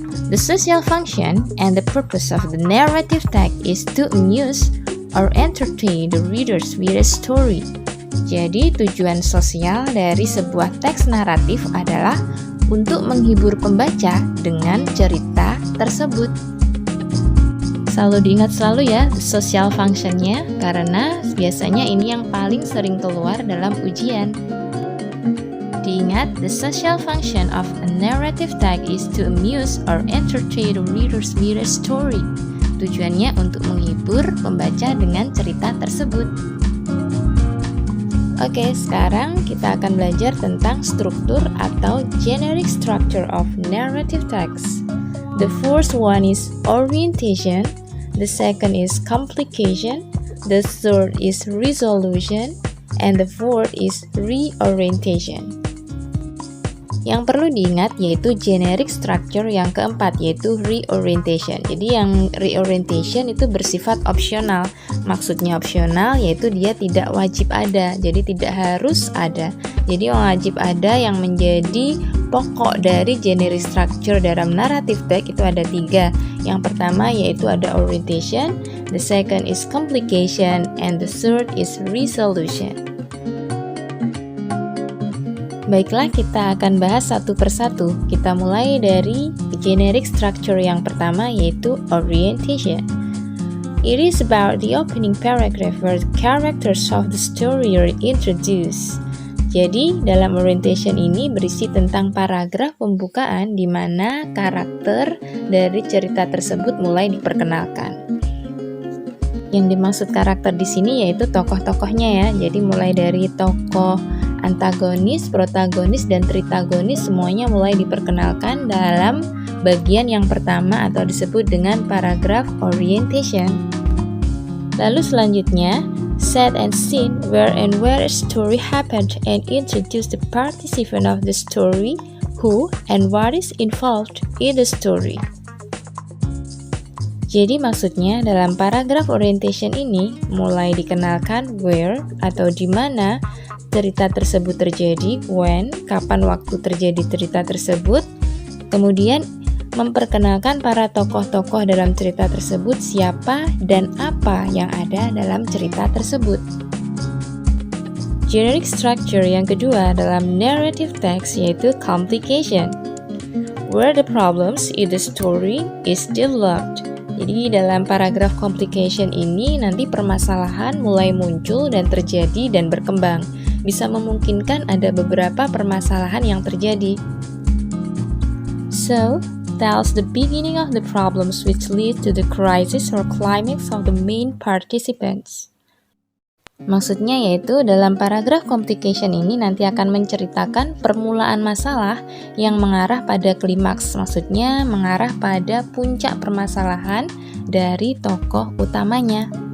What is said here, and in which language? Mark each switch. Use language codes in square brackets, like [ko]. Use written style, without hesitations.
[en] The social function and the purpose of the narrative text is to amuse or entertain the readers with a story. [id] Jadi, tujuan sosial dari sebuah teks naratif adalah untuk menghibur pembaca dengan cerita tersebut. Selalu diingat selalu ya, social function-nya, karena biasanya ini yang paling sering keluar dalam ujian. Diingat, [en] the social function of a narrative text is to amuse or entertain the readers with a story. [id] Tujuannya untuk menghibur pembaca dengan cerita tersebut. Oke, sekarang kita akan belajar tentang struktur atau [en] generic structure of narrative text. The first one is orientation, the second is complication, the third is resolution, and the fourth is reorientation. [id] Yang perlu diingat yaitu generic structure yang keempat yaitu reorientation. Jadi yang reorientation itu bersifat opsional. Maksudnya opsional yaitu dia tidak wajib ada. Jadi tidak harus ada. Jadi yang wajib ada yang menjadi pokok dari generic structure dalam narrative text itu ada 3. Yang pertama yaitu ada [en] orientation, the second is complication, and the third is resolution. [id] Baiklah, kita akan bahas satu persatu. Kita mulai dari generic structure yang pertama yaitu orientation. [en] It is about the opening paragraph where the characters of the story are introduced. [id] Jadi, dalam orientation ini berisi tentang paragraf pembukaan di mana karakter dari cerita tersebut mulai diperkenalkan. Yang dimaksud karakter di sini yaitu tokoh-tokohnya ya. Jadi mulai dari tokoh antagonis, protagonis, dan tritagonis semuanya mulai diperkenalkan dalam bagian yang pertama atau disebut dengan paragraph orientation. [en] Lalu selanjutnya, set and scene where and where a story happened and introduce the participant of the story, who and what is involved in the story. [id] Jadi maksudnya dalam paragraph orientation ini mulai dikenalkan where atau di mana cerita tersebut terjadi, when, kapan waktu terjadi cerita tersebut, kemudian memperkenalkan para tokoh-tokoh dalam cerita tersebut, siapa dan apa yang ada dalam cerita tersebut. [en] Generic structure [id] yang kedua dalam [en] narrative text yaitu complication, where the problems in the story is developed. [id] Jadi dalam paragraf complication ini nanti permasalahan mulai muncul dan terjadi dan berkembang. Bisa memungkinkan ada beberapa permasalahan yang terjadi. [en] So, tells the beginning of the problems which lead to the crisis or climax of the main participants. [id] Maksudnya yaitu dalam paragraf complication ini nanti akan menceritakan permulaan masalah yang mengarah pada klimaks, maksudnya mengarah pada puncak permasalahan dari tokoh utamanya.